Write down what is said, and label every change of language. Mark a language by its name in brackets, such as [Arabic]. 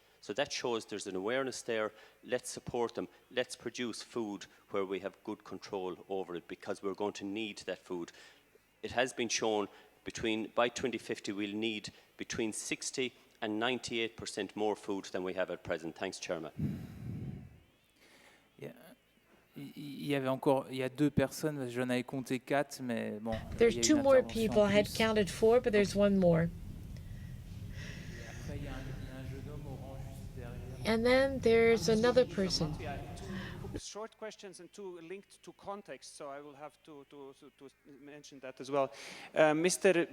[English] So that shows there's an awareness there. Let's support them. Let's produce food where we have good control over it, because we're going to need that food. It has been shown by 2050 we'll need between 60 and 98% more food than we have at present. Thanks, Chairman. [French] Il y a deux personnes, j'en avais compté 4, mais bon. [English] There's 2 more people. I had counted 4, but there's 1 more. And then there's another person. Short questions and 2 linked to context, so I will have to mention that as well. Mr.